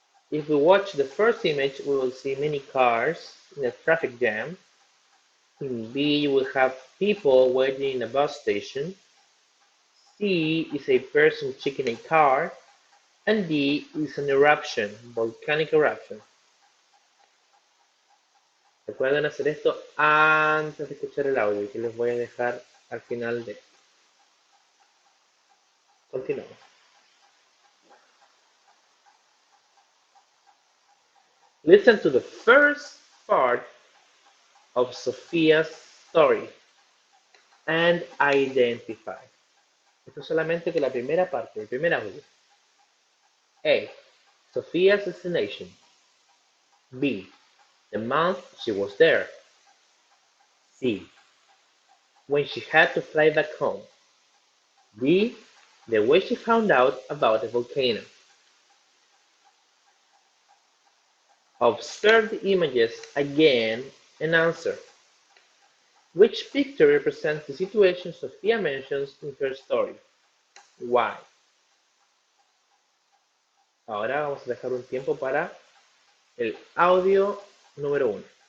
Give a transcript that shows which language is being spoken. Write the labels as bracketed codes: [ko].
[en] If we watch the first image, we will see many cars in a traffic jam. In B, you will have people waiting in a bus station. C is a person checking a car. And D is an eruption, volcanic eruption. [es] Recuerden hacer esto antes de escuchar el audio, que les voy a dejar al final de. Continuamos. [en] Listen to the first part of Sophia's story and identify. [es] Esto es solamente que la primera parte, el primer audio. [en] A. Sophia's destination. B. The month she was there. C. When she had to fly back home. D. The way she found out about the volcano. Observe the images again and answer. Which picture represents the situation Sophia mentions in her story? Why? [es] Ahora vamos a dejar un tiempo para el audio número 1.